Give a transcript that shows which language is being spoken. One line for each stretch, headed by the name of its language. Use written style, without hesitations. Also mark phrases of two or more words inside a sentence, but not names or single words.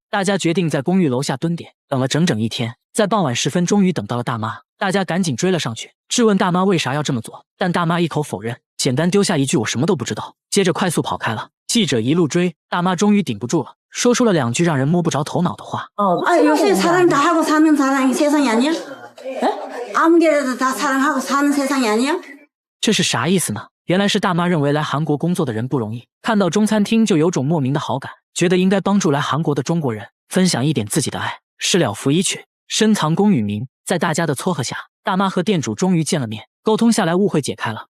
Chinese: 大家决定在公寓楼下蹲点，等了整整1天，在傍晚时分终于等到了大妈。大家赶紧追了上去，质问大妈为啥要这么做，但大妈一口否认，简单丢下一句我什么都不知道，接着快速跑开了。记者一路追，大妈终于顶不住了，说出了2句让人摸不着头脑的话。
Korean: 요새 사랑 다 하고 사는 세상이 아니야? 아무개라도 다 사랑하고 사는 세상이 아니야?
Chinese: 这是啥意思呢？原来是大妈认为来韩国工作的人不容易，看到中餐厅就有种莫名的好感，觉得应该帮助来韩国的中国人，分享一点自己的爱。事了拂衣去，深藏功与名。在大家的撮合下，大妈和店主终于见了面，沟通下来误会解开了。